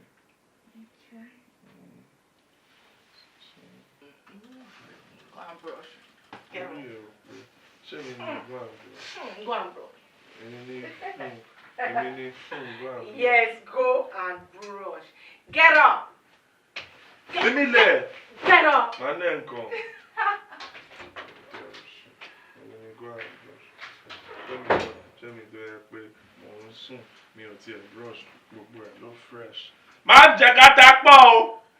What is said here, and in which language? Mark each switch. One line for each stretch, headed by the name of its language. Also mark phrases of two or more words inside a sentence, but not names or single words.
English: Okay. So, Go and brush. Get up.
Yoruba: Ṣé mi ni
English: go and brush? Go and brush.
Yoruba: Èmi ni
English: go and brush. Yes, go and brush. Get up.
Yoruba: Èmi lẹ̀.
English: Get up.
Yoruba: Màá nẹ̀ nǹkan. Ṣé mi tó yẹ pé mò ń sùn mi ò tiẹ̀ brush gbogbo ẹ̀ ló fresh. Má jẹ kátà pọ̀ o.